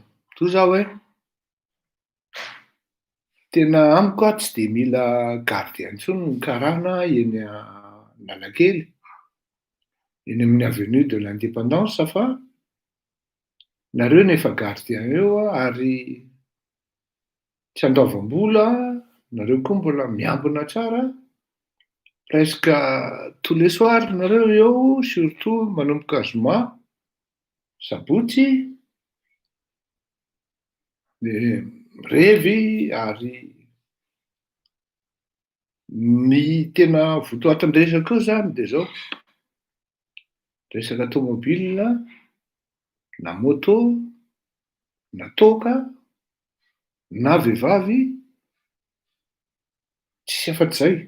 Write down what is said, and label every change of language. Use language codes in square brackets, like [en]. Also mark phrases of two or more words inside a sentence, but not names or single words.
[mg] Toy za hoe tena amiko tsy dia mila gardien intsony mikarana eny Analakely, eny amin'ny avenue de l'Indépendance fa nareo nefa gardien eo ary tsy andoavam-bola, nareo koa mbola miambina tsara, [fr] presque tous les soirs [mg] nareo eo, surtout manomboka zoma, sabotsy, dia mirevy ary ny tena votoatin-dresaka koa zany dia zao. Resaka tômôbilina, na moto, na toka, na vehivavy, tsisy afa-tsy izay.